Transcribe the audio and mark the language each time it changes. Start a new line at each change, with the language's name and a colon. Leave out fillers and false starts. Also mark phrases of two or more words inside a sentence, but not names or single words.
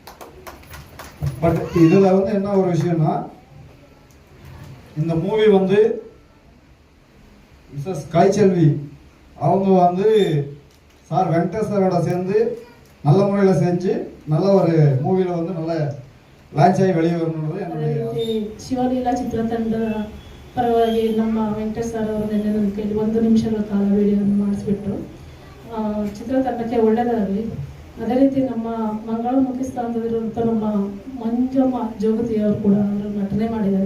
Tamil: பட் இதில் வந்து என்ன ஒரு விஷயம்னா, இந்த மூவி வந்து மிஸ்ஸஸ் கலைச்செல்வி அவங்க வந்து சார் வெங்கடேஷ் சாரோட சேர்ந்து நல்ல முறையில் செஞ்சு நல்ல ஒரு மூவியில் வந்து நல்ல ಲಾಂಚ್ ಆಗಿ வெளியே வரணுன்றது என்னுடைய
Kannada: ಶಿವಲೀಲಾ ಚಿತ್ರತಂಡ ಪರವಾಗಿ ನಮ್ಮ ವೆಂಕಟೇಶ್ ಸರ್ ಅವರು ನಿನ್ನೆ ನನ್ನ ಕೈಲಿ 1 ನಿಮಿಷಗಳ ಕಾಲ ವಿಡಿಯೋವನ್ನು ಮಾಡಿಸ್ಬಿಟ್ರು. ಚಿತ್ರತಂಡಕ್ಕೆ ಒಳ್ಳೆಯದಾಗಲಿ. ಅದೇ ರೀತಿ ನಮ್ಮ ಮಂಗಳಮುಖಿ ಸ್ಥಾನದಲ್ಲಿರುವಂಥ ನಮ್ಮ ಮಂಜಮ್ಮ ಜೋಗತಿಯವರು ಕೂಡ ಅವರು ನಟನೆ ಮಾಡಿದ್ದಾರೆ.